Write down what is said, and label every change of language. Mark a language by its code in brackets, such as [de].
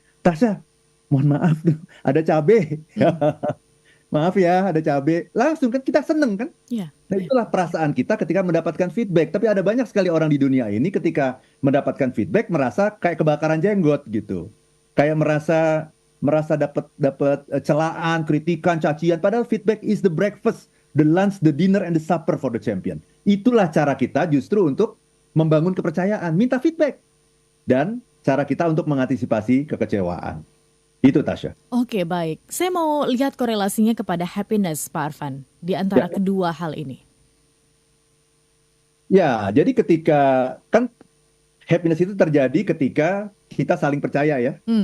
[id] Tasya, mohon maaf tuh, ada cabai. Maaf ya, ada cabai. Langsung kan kita seneng kan? Nah, itulah perasaan kita ketika mendapatkan feedback. Tapi ada banyak sekali orang di dunia ini ketika mendapatkan feedback merasa kayak kebakaran jenggot gitu. Kayak merasa dapat celaan, kritikan, cacian. Padahal [en] feedback is the breakfast, the lunch, the dinner, and the supper for the champion. [id] Itulah cara kita justru untuk membangun kepercayaan. Minta feedback. Dan cara kita untuk mengantisipasi kekecewaan. Itu Tasya. Oke, baik. Saya mau lihat korelasinya kepada happiness, Pak Arfan, di antara kedua hal ini. Ya, jadi ketika, kan happiness itu terjadi ketika kita saling percaya ya.